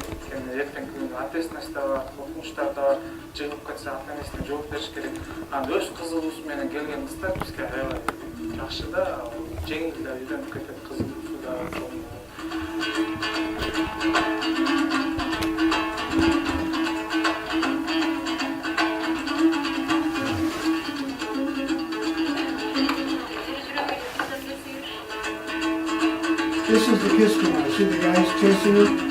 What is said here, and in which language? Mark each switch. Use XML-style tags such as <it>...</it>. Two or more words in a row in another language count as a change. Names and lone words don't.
<ky>Эми эртең күнү ответственность да бар, коркунучтар да бар. Жыгып кетсе ата-энесине жооп бериш керек. Анан өз кызыгуусу менен келген кыздар бизге аябай жакшы да, жеңил да үйрөнүп кетет, кызыгуусу да.</ky> <en>This is the Kids Kunai. See the guys chasing it?</en>